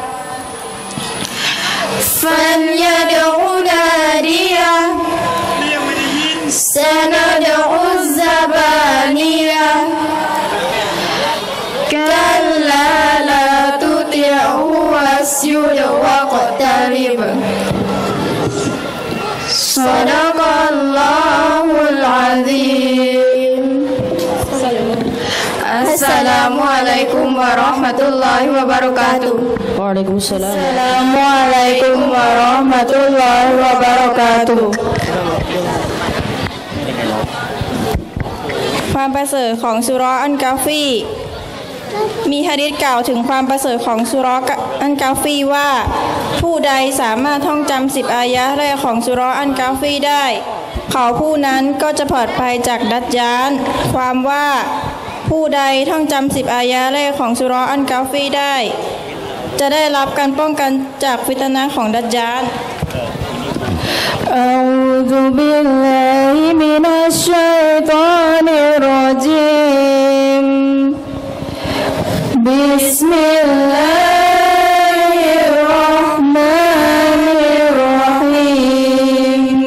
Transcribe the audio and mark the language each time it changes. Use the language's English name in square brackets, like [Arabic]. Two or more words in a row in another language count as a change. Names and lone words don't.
[Arabic] فليدع ناديه سندع الزبانية كلا لا تطعه واسجد واقترب صدق الله العظيم. السلام عليكم ورحمة الله وبركاته. وعليكم السلام. السلام عليكم ورحمة الله وبركاته. [Thai] ความประเสริฐของสุเราะห์อันกาฟีมีหะดีษกล่าวถึงความประเสริฐของสุเราะห์อันกาฟีว่าผู้ใดสามารถท่องจำ10 อายะห์แรกของสุเราะห์อันกาฟีได้เขาผู้นั้นก็จะปลอดภัยจากดัจญาลความว่าผู้ใดท่องจำ10 อายะห์แรกของสุเราะห์อันกาฟีได้จะได้รับการป้องกันจากฟิตนะห์ของดัจญาล [Arabic] أعوذ بالله من الشيطان الرجيم بسم الله الرحمن الرحيم